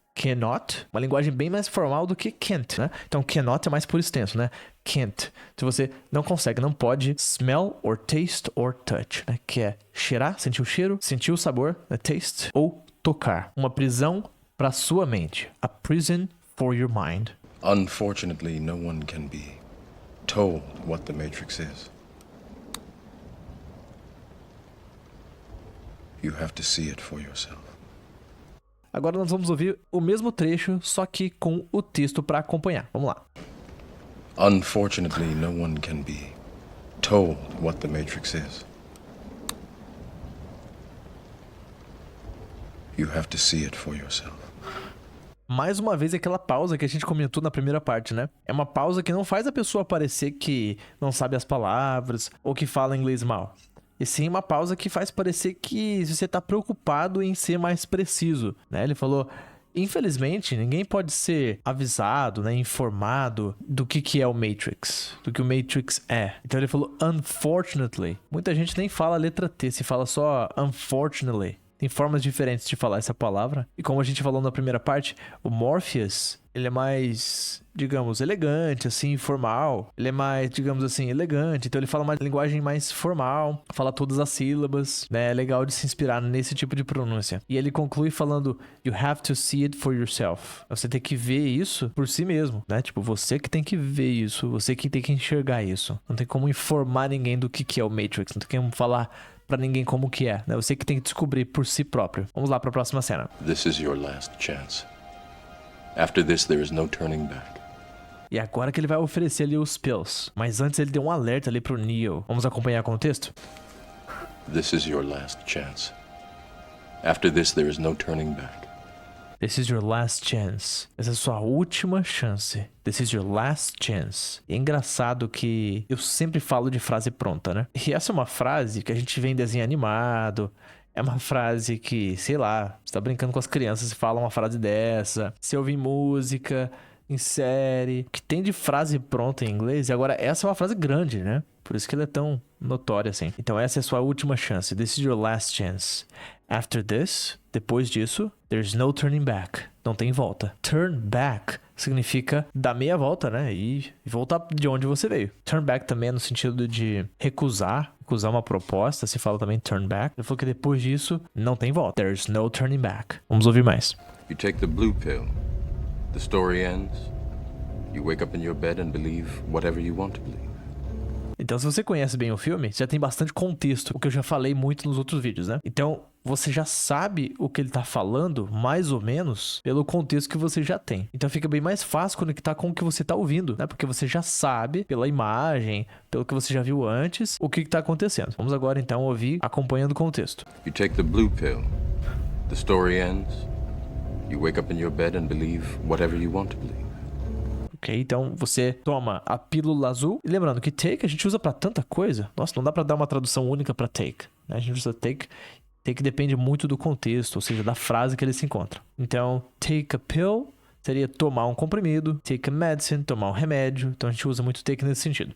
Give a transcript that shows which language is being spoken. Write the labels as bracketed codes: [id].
[pt] Cannot, uma linguagem bem mais formal do que can't, né? Então, cannot é mais por extenso, né? Can't. Se você não consegue, não pode [en] smell or taste or touch, [pt] né? Que é cheirar, sentir o cheiro, sentir o sabor, né? Taste, ou tocar. Uma prisão para sua mente. [en] A prison for your mind. Unfortunately, no one can be told what the Matrix is. You have to see it for yourself. [pt] Agora nós vamos ouvir o mesmo trecho, só que com o texto para acompanhar. Vamos lá. [en] Unfortunately, no one can be told what the Matrix is. You have to see it for yourself. [pt] Mais uma vez aquela pausa que a gente comentou na primeira parte, né? É uma pausa que não faz a pessoa parecer que não sabe as palavras ou que fala inglês mal. E sim uma pausa que faz parecer que você tá preocupado em ser mais preciso, né? Ele falou, infelizmente, ninguém pode ser avisado, né, informado do que é o Matrix, do que o Matrix é. Então ele falou, unfortunately. Muita gente nem fala a letra T, se fala só unfortunately. Tem formas diferentes de falar essa palavra. E como a gente falou na primeira parte, o Morpheus, ele é mais, digamos, elegante, assim, formal. Ele é mais, digamos assim, elegante. Então ele fala uma linguagem mais formal, fala todas as sílabas, né? É legal de se inspirar nesse tipo de pronúncia. E ele conclui falando, [en] you have to see it for yourself. [pt] Você tem que ver isso por si mesmo, né? Tipo, você que tem que ver isso, você que tem que enxergar isso. Não tem como informar ninguém do que é o Matrix, não tem como falar pra ninguém como que é, né? Você que tem que descobrir por si próprio. Vamos lá pra próxima cena. [en] This is your last chance. After this, there is no turning back. [pt] E agora que ele vai oferecer ali os pills. Mas antes ele deu um alerta ali pro Neo. Vamos acompanhar com o texto? [en] This is your last chance. After this, there is no turning back. This is your last chance. [pt] Essa é a sua última chance. [en] This is your last chance. [pt] E é engraçado que eu sempre falo de frase pronta, né? E essa é uma frase que a gente vê em desenho animado. É uma frase que, sei lá, você tá brincando com as crianças e fala uma frase dessa. Você ouve em música, em série. O que tem de frase pronta em inglês? E agora, essa é uma frase grande, né? Por isso que ela é tão notória assim. Então, essa é a sua última chance. [en] This is your last chance. After this, [pt] depois disso, [en] there's no turning back. [pt] Não tem volta. Turn back significa dar meia volta, né? E voltar de onde você veio. Turn back também é no sentido de recusar uma proposta. Se fala também turn back. Ele falou que depois disso, não tem volta. [en] There's no turning back. [pt] Vamos ouvir mais. [en] You take the blue pill. The story ends. You wake up in your bed and believe whatever you want to believe. [pt] Então, se você conhece bem o filme, já tem bastante contexto, o que eu já falei muito nos outros vídeos, né? Então, você já sabe o que ele tá falando, mais ou menos, pelo contexto que você já tem. Então, fica bem mais fácil conectar com o que você tá ouvindo, né? Porque você já sabe, pela imagem, pelo que você já viu antes, o que tá acontecendo. Vamos agora, então, ouvir acompanhando o contexto. You take the blue pill. The story ends. You wake up in your bed and believe whatever you want to believe. Ok, então você toma a pílula azul. E lembrando que take a gente usa pra tanta coisa. Nossa, não dá pra dar uma tradução única pra take, né? A gente usa take Take depende muito do contexto, ou seja, da frase que ele se encontra. Então, [en] take a pill [pt] seria tomar um comprimido. [en] Take a medicine, [pt] tomar um remédio. Então, a gente usa muito take nesse sentido.